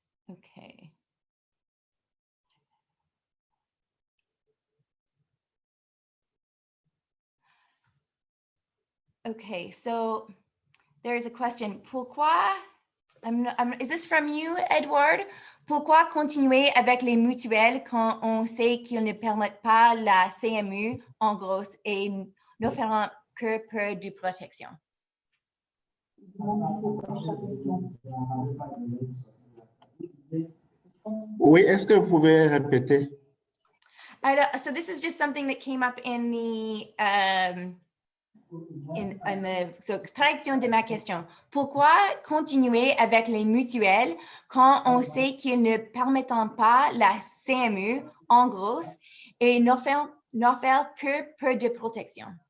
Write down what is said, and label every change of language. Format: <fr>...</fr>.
<en>Okay. Okay, so there's a question. Pourquoi, is this from you, Edward?</en> <fr>Pourquoi continuer avec les mutuelles quand on sait qu'ils ne permettent pas la CMU, en gros, et n'offrent que peu de protection? Oui, est-ce que vous pouvez répéter?</fr> <en>So this is just something that came up in the traduction</en> <fr>de ma question. Pourquoi continuer avec les mutuelles quand on sait qu'ils ne permettent pas la CMU, en gros, et n'offrent que peu de protection?</fr>